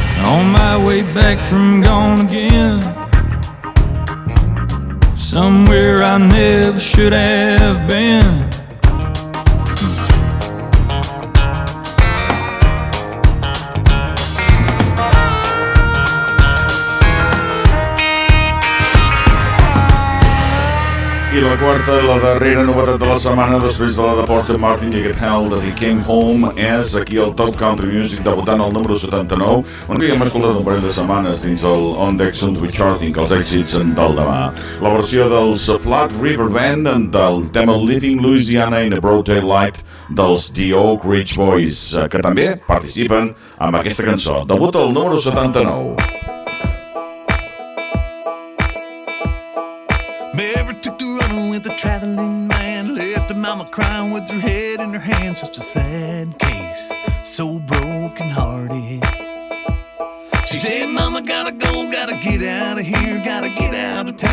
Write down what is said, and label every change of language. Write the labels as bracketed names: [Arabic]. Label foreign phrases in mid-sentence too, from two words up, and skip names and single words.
[English] On my way back from gone again, somewhere I never should have been. [Catalan] I la quarta i la darrera novetat de la setmana després de la de Porter Martin i Get Hell de The Came Home és aquí el Top Country Music debutant al número 79, on que hem escoltat un parell de setmanes dins el On Deck Sound with Charting, els èxits del demà. La versió dels Flat River Band del tema Living Louisiana in a Broad Daylight dels The Oak Ridge Boys, que també participen amb aquesta cançó. Debut al número 79. [English] Mary took the running with a traveling man, left her mama crying with her head in her hands. Such a sad case, so broken hearted. She said, Mama, gotta go, gotta get out of here, gotta get out of town.